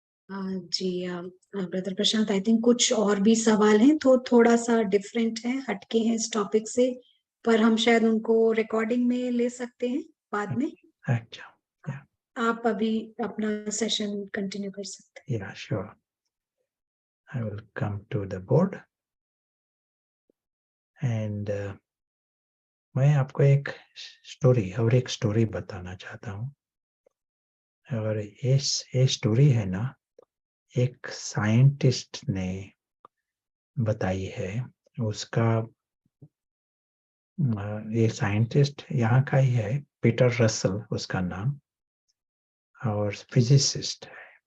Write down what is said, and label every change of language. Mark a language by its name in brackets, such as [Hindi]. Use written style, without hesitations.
[Hindi] Ji brother Prashant, [English] I think [Hindi] कुछ और भी सवाल हैं तो थोड़ा सा डिफरेंट है, हटके हैं इस टॉपिक से, पर हम शायद उनको रिकॉर्डिंग में ले सकते हैं बाद में। अच्छा, आप अभी अपना सेशन कंटिन्यू कर सकते हैं। [English] yeah, sure. I will come to the board. [Hindi] And मैं आपको एक स्टोरी बताना चाहता हूँ। और ये स्टोरी है ना, एक साइंटिस्ट ने बताई है। उसका ये साइंटिस्ट यहाँ का ही है, पीटर रसल उसका नाम, और फिजिसिस्ट है।